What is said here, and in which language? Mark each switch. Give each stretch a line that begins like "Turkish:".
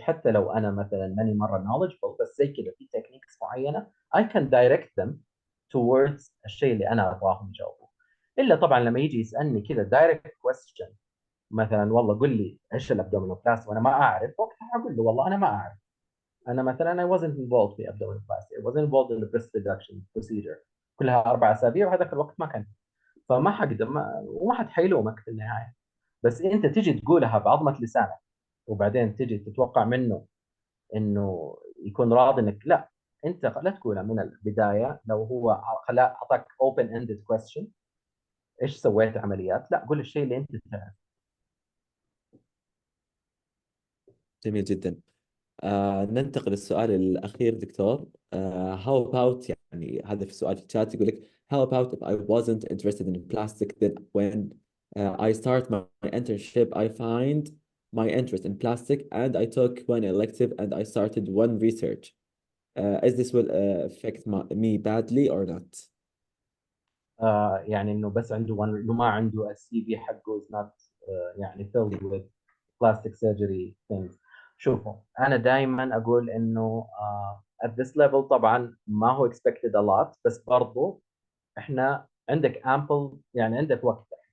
Arabic: حتى لو انا مثلا ماني مره knowledgeable، بس زي كذا في تكنيكس معينه
English: I can direct them towards
Arabic: الشيء اللي انا ابغاهم يجاوبوه. الا طبعا لما يجي يسالني كذا direct question، مثلا والله قل لي ايش الابدومينوبلاست وانا ما اعرف، وقتها اقول له والله انا ما اعرف. انا مثلا
English: I wasn't involved
Arabic: في abdominoplasty،
English: I wasn't involved in the breast reduction procedure،
Arabic: كلها 4 اسابيع وهذاك الوقت ما كان. فما حقدر وما حد حيلومك في النهايه. بس انت تجي تقولها بعظمه لسانك وبعدين تجي تتوقع منه انه يكون راضي انك لا. انت لا تقولها من البدايه. لو هو خلا اعطاك
English: open ended question
Arabic: ايش سويت عمليات، لا قول الشيء اللي انت تعرف. جميل جدا. ننتقل للسؤال الأخير دكتور.
English: how about
Arabic: يعني هذا في السؤال في الشات يقول لك
English: how about if I wasn't interested in plastic then when I start my internship I find my interest in plastic and I took one elective and I started one research. Is this will affect me badly or not?
Arabic: يعني انه بس عنده انه ما عنده السي في حقه
English: is not
Arabic: يعني
English: filled with plastic surgery things.
Arabic: شوفوا انا دائما اقول انه
English: at this level
Arabic: طبعا ما هو
English: expected a lot،
Arabic: بس برضو احنا عندك ample يعني عندك وقت.